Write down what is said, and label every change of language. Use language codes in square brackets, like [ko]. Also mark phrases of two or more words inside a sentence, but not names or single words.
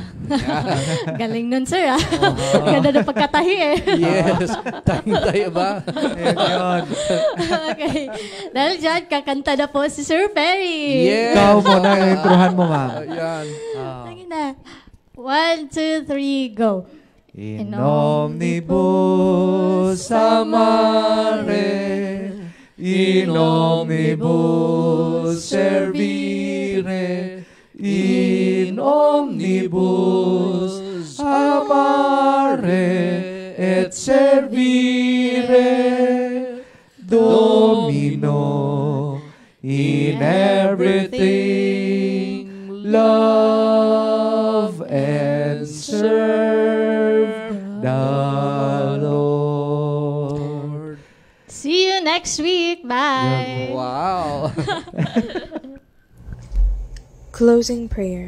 [tl] Galing nun, sir, ah. Ganda na pagkatahi, eh. Yes. Tayo ba? Yun. Okay. Dahil dyan, kakanta na po si Sir Perry. Yes. Ikaw muna, introhan mo, ma'am. Ayan. Lagi na. 1, 2, 3, go. [la] In omnibus amare, in omnibus servire, in omnibus amare et servire, Domino, [en] in everything love and serve the Lord. See you next week. Bye. Wow. Closing prayer.